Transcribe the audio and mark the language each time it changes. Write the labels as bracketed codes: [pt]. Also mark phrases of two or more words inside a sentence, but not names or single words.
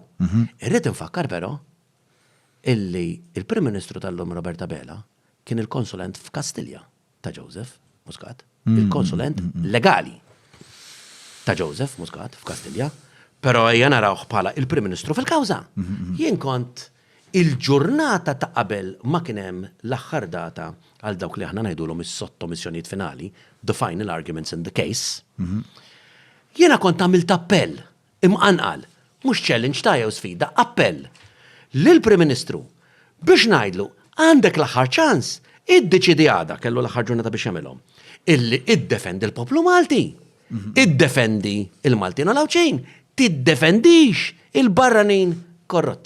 [mt] Irrid infakkar però illi il-Prim Ministru tal-lum Robert Abela kien il-konsulent f'Kastilja ta' Joseph Muscat, il-konsulent legali ta' Joseph Muscat f'Kastilja. Pero jena narawh bħala il-Prim Ministru fil-kawża. Jien kont il-ġurnata ta' qabel ma kien hemm l-aħħar data għal dawk li aħna ngħidulhom is-sottomissjonijiet finali, [en] the final arguments in the case. [mt] Jiena kont għamilt appell imqanqal, mhux challenge ta' jew sfida, appell lill-Prim Ministru biex ngħidlu għandek l-aħħar ċans, iddeċidi għada kellu l-aħħar ġurnata biex jagħmilhom. Illi iddefendi l-poplu Malti, iddefendi il-Maltin u l-Awċin, tiddefendix il-barranin korrotti.